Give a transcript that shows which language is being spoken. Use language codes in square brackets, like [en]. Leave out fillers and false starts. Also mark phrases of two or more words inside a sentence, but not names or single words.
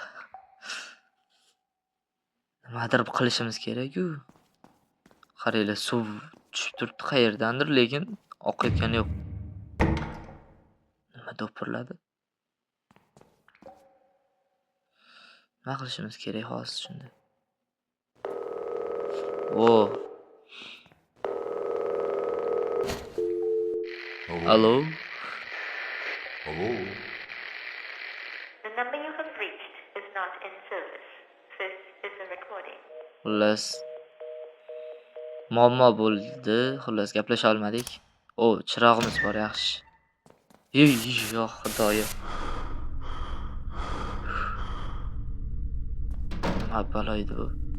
[uz] Nimadir qilishimiz kerak-ku. Qaranglar, suv tushib turibdi qayerdandir, lekin oqayotgani yo'q. Nima do'pirladi? Nima qilishimiz kerak hozir shunda? [en] Hello? Hello? The number you have reached is not in service. This is a recording. [uz] Xullas, muammo bo'ldi. Xullas, gaplasha olmadik. Chirog'imiz bor, yaxshi. Yo, xudoyo. Nima balo edi bu?